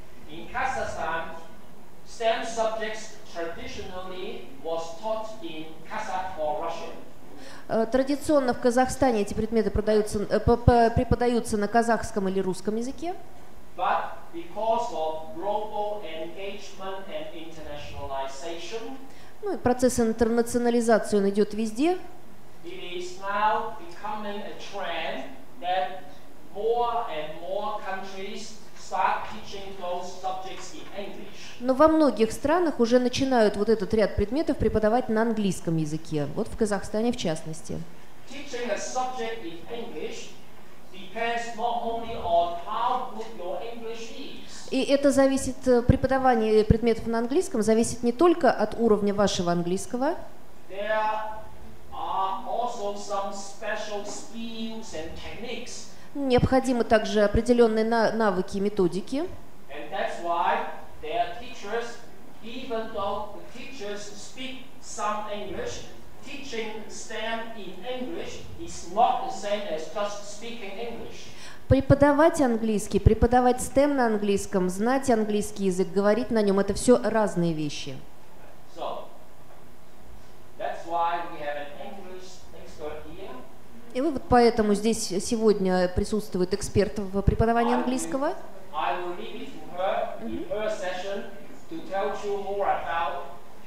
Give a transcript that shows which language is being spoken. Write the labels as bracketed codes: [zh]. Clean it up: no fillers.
[en] In Kazakhstan, STEM subjects traditionally was taught in Kazakh or Russian. [ru] Традиционно в Казахстане эти предметы преподаются на казахском или русском языке. [en] But because of global engagement and internationalization, [ru] И процесс интернационализации он идет везде. [en] It is now becoming a trend that more and more countries start teaching those subjects in English. [ru] Но во многих странах уже начинают вот этот ряд предметов преподавать на английском языке. Вот в Казахстане в частности. [en] Teaching a subject in English depends not only on how good your English is. [ru] И это зависит, преподавание предметов на английском зависит не только от уровня вашего английского. [en] There are also some special skills and techniques. [ru] Необходимы также определенные навыки и методики. [en] And that's why their teachers, even though the teachers speak some English, teaching STEM in English is not the same as just speaking English. [ru] Преподавать английский, преподавать STEM на английском, знать английский язык, говорить на нем – это все разные вещи. [en] So, that's why we have an English expert here. [ru] И вот поэтому здесь сегодня присутствует эксперт в преподавании английского. [en] I will leave it to her in her session to tell you more about